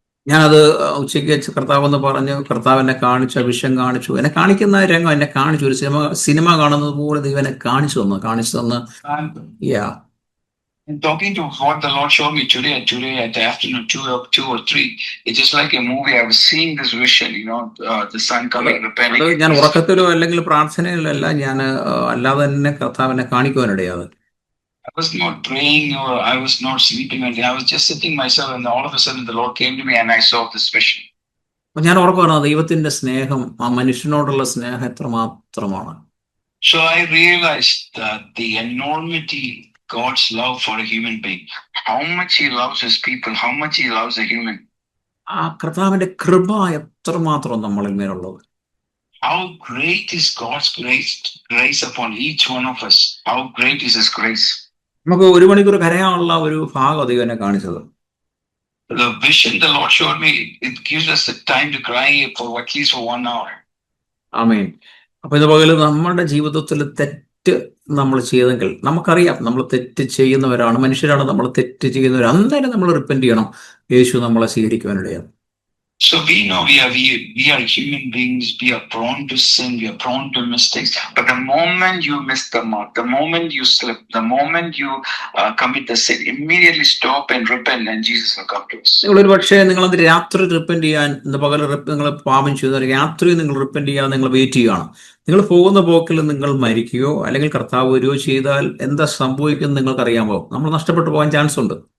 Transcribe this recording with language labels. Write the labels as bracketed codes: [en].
[ml] ഞാനത് ഉച്ചയ്ക്ക് കർത്താവെന്ന് പറഞ്ഞ് കർത്താവ് എന്നെ കാണിച്ചു, അഭിഷേകം കാണിച്ചു, എന്നെ കാണിക്കുന്ന രംഗം എന്നെ കാണിച്ചു. ഒരു സിനിമ കാണുന്നത് പോലെ ദൈവം എന്നെ കാണിച്ചു തന്ന്. [en] And talking to what the Lord showed me today at the afternoon 2 or 3, it's just like a movie. I was seeing this vision, the son coming, repenting. [ml] ഞാൻ ഉറക്കത്തിലോ അല്ലെങ്കിൽ പ്രാർത്ഥനയിലോ അല്ല, ഞാൻ അല്ലാതെ തന്നെ കർത്താവ് എന്നെ കാണിക്കുവാനിടയാത്. [en] I was not praying or I was not sleeping. I was just sitting myself, and all of a sudden the Lord came to me and I saw this vision. [ml] ഞാൻ ഓർക്കുകയാണ് ദൈവത്തിന്റെ സ്നേഹം, ആ മനുഷ്യനോടുള്ള സ്നേഹം എത്രമാത്രമാണ്. [en] So I realized that the enormity, God's love for a human being, how much he loves his people, how much he loves a human. [ml] ആ കർത്താവിന്റെ കൃപ എത്രമാത്രം നമ്മളിൽ മേലുള്ളത്. [en] How great is God's grace upon each one of us. How great is his grace. [ml] നമുക്ക് 1 മണിക്കൂർ കരയാനുള്ള ഒരു ഭാഗം ദൈവം എന്നെ കാണിച്ചത്. [en] The vision the Lord showed me, it gives us the time to cry for at least for 1 hour. [ml] ആമേൻ. അപ്പൊ ഇതുപോലെ നമ്മുടെ ജീവിതത്തിൽ തെറ്റ് നമ്മൾ ചെയ്തെങ്കിൽ നമുക്കറിയാം, നമ്മൾ തെറ്റ് ചെയ്യുന്നവരാണ്, മനുഷ്യരാണ്, നമ്മൾ തെറ്റ് ചെയ്യുന്നവർ. അന്നേരം നമ്മൾ റിപ്പന്റ് ചെയ്യണം. യേശു നമ്മളെ സ്വീകരിക്കുവാനിടയാണ്. [en] So we know we are human beings. We are prone to sin. We are prone to mistakes. But the moment you miss the mark, the moment you slip, the moment you commit the sin, immediately stop and repent, and Jesus will come to us. [ml] നിങ്ങളൊരു പക്ഷേ നിങ്ങളത് രാത്രി repent ചെയ്യാൻ, ഇന്ന് പകൽ നിങ്ങൾ പാപം ചെയ്ത രാത്രി നിങ്ങൾ റിപ്പൻറ്റ് ചെയ്യാൻ നിങ്ങൾ വെയിറ്റ് ചെയ്യുകയാണ്. നിങ്ങൾ പോകുന്ന പോക്കിൽ നിങ്ങൾ മരിക്കുകയോ അല്ലെങ്കിൽ കർത്താവ് വരികയോ ചെയ്താൽ എന്താ സംഭവിക്കുന്നത് നിങ്ങൾക്കറിയാമോ? നമ്മൾ നഷ്ടപ്പെട്ടു പോകാൻ ചാൻസ് ഉണ്ട്.